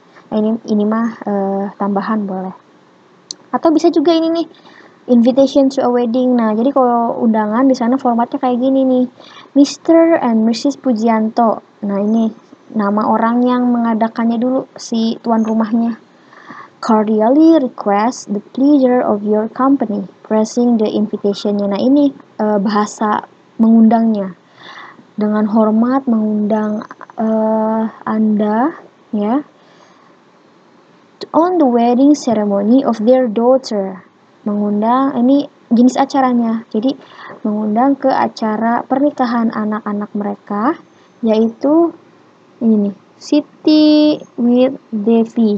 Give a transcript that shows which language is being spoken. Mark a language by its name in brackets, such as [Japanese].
[Indonesian] Nah, ini mah tambahan boleh. Atau bisa juga ini nih, [English] invitation to a wedding. [Indonesian] Nah, jadi kalau undangan di sana formatnya kayak gini nih. Mr. and Mrs. Pujianto. Nah, ini nama orang yang mengadakannya dulu, si tuan rumahnya. [English] Cordially request the pleasure of your company. Pressing the invitation-nya. [Indonesian] Nah, ini bahasa mengundangnya. Dengan hormat mengundang Anda ya [English] on the wedding ceremony of their daughter. [Indonesian] Mengundang, ini jenis acaranya. Jadi mengundang ke acara pernikahan anak-anak mereka, yaitu ini nih, Siti with Devi.